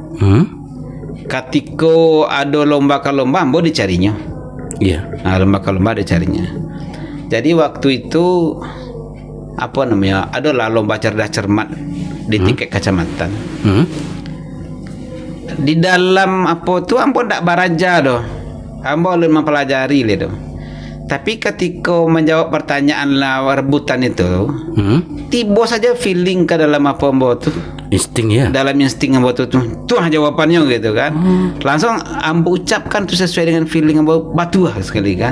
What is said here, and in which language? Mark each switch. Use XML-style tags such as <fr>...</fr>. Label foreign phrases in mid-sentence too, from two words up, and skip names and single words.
<min>Ketika ada lomba ke lomba ambo dicarinya.</min> <id>Iya. Lomba ke lomba dicarinya. Jadi waktu itu apa namanya? Adalah lomba cerdas cermat di tingkat kecamatan.</id> <min>Di dalam apa tu ambo ndak baraja doh. Ambo belum mempelajari le doh. Tapi ketika menjawab pertanyaan lah rebutan itu, tiba saja feeling ke dalam apa ambo tu.</min> <id>Insting ya.</id> <min>Dalam insting ambo tu jawabannya gitu kan. Langsung ambo ucapkan tu sesuai dengan feeling ambo batu sekali kan.</min>